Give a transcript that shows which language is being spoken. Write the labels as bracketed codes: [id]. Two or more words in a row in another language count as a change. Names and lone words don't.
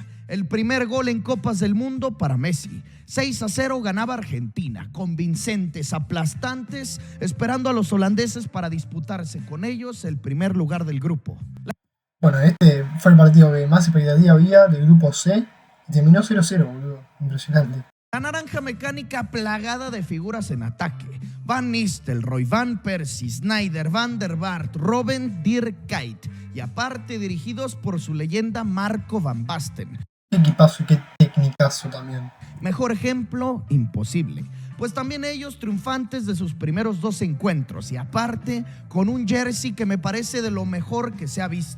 [es] El primer gol en Copas del Mundo para Messi. 6-0 ganaba Argentina, convincentes, aplastantes, esperando a los holandeses para disputarse con ellos el primer lugar del grupo. Bueno, este fue el partido que más expectativa había del grupo C y terminó 0-0, boludo. Impresionante. La naranja mecánica plagada de figuras en ataque. Van Nistelrooy, Van Persie, Sneijder, Van der Vaart, Robben, Dirk Kuyt. Y aparte dirigidos por su leyenda Marco Van Basten. Qué equipazo y qué tecnicazo también. Mejor ejemplo, imposible. Pues también ellos triunfantes de sus primeros 2 encuentros. Y aparte, con un jersey que me parece de lo mejor que se ha visto.